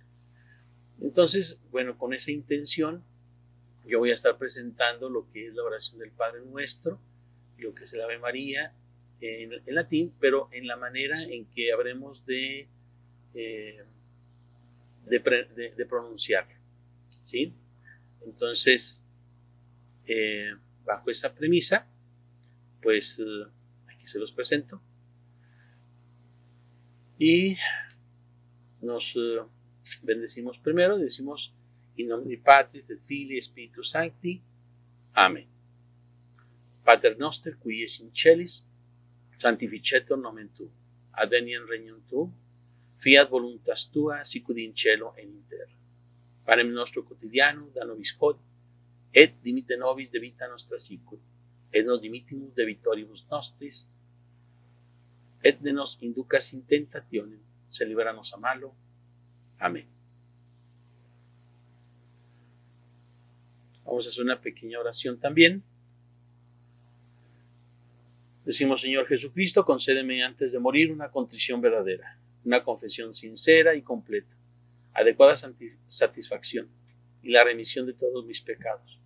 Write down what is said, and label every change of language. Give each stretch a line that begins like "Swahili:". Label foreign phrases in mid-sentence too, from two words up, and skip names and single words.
Spanish: Entonces, bueno, con esa intención yo voy a estar presentando lo que es la oración del Padre Nuestro y lo que es el Ave María en latín, pero en la manera en que habremos de pronunciarlo, ¿sí? Entonces, bajo esa premisa, pues aquí se los presento y nos bendecimos primero. Decimos
Latin: in nomine Patris et Filii Spiritus Sancti.
Spanish: Amén.
Latin: Pater noster qui es in celis, sanctificetur nomen tuum, adveniat regnum tuum, fiat voluntas tua, sicut in cielo et in terra. Panem nostro quotidiano da nobis hodie, et dimitte nobis debita nostra sicut, et nos dimittimus debitoribus nostris, et ne nos inducas in tentationem, se liberanos a malo.
Spanish: Amén. Vamos a hacer una pequeña oración también. Decimos: Señor Jesucristo, concédeme antes de morir una contrición verdadera, una confesión sincera y completa, adecuada satisfacción y la remisión de todos mis pecados.